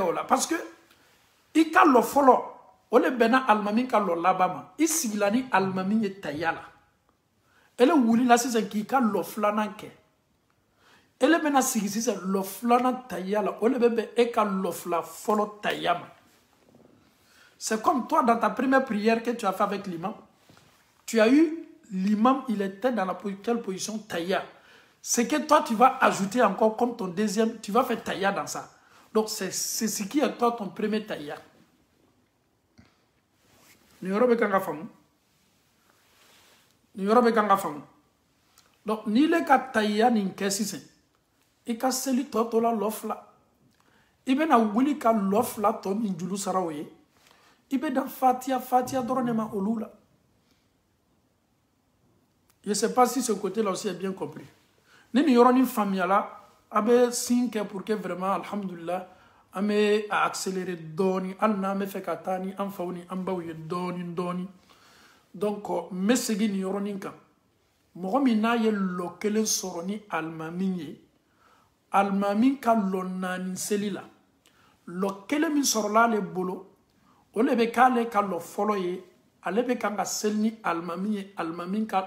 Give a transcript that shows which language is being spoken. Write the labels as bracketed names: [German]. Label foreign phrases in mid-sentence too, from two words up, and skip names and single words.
[Bambara] o la parce que i ka lɔ fɔlɔ o le bɛnna alimami ka lɔ laban ma i sigila ni alimami ye tahiya la ele wulila sisan k'i ka lɔ filanan kɛ ele bɛna sigi sisan lɔ filanan tahiya la o le bɛ bɛn e ka lɔ fila fɔlɔ [French] tahiya ma c'est comme toi dans ta première prière que tu as fait avec l'imam tu as eu l'imam il était dans la quelle position tahiya c'est que toi tu vas ajouter encore comme ton deuxième tu vas faire tahiya dans ça donc c'est ce qui est toi ton premier tahiya [Bambara] ni yɔrɔ bɛ kan ka faamu ni yɔrɔ bɛ kan ka faamu donc n'i le ka tahiya nin kɛ sisan i ka seli tɔ to la lɔ fila i bɛna wuli ka lɔ fila tɔ min julu sara o ye i bɛ dan fatiya dɔrɔn de ma olu la [French] Je ne sais pas si ce côté-là aussi est bien compris. [Bambara] Ni ni yɔrɔnin faamuyala a bɛ sin kɛ [French] pour que vraiment [Bambara] alhamdulillah an bɛ a accélérer dɔɔni hali n'an bɛ fɛ ka taa ni an faw ni an baw ye dɔɔni dɔɔni. Donc n bɛ segin nin yɔrɔnin kan mɔgɔ min n'a ye lɔ kelen sɔrɔ ni alimami ye alimami ka lɔ naani seli la lɔ kelen min sɔrɔla ale bolo o de bɛ k'ale ka lɔ fɔlɔ ye ale bɛ kan ka seli ni alimami ye alimami ka